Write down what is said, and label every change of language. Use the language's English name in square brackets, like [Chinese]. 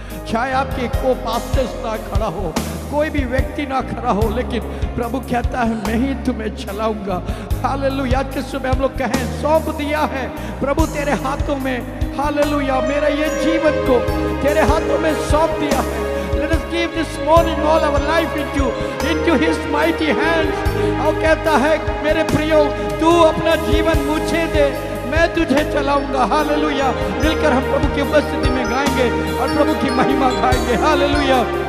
[Hindi] चाहे आपके को पास्टर्स ना खड़ा हो, कोई भी व्यक्ति ना खड़ा हो, लेकिन प्रभु कहता है मैं ही तुम्हें चलाऊंगा। हालेलुया। आज के सुबह हम लोग कहें सौंप दिया है प्रभु तेरे हाथों में। हालेलुया। मेरा ये जीवन को तेरे हाथों में सौंप दिया है। [English] Let us give this morning all our life into His mighty hands। [Hindi] और कहता है मेरे प्रियो तू अपना जीवन मुझे दे, मैं तुझे चलाऊंगा। हालेलुया। मिलकर हम प्रभु की उपस्थिति में गाएंगे और प्रभु की महिमा गाएंगे। हालेलुया।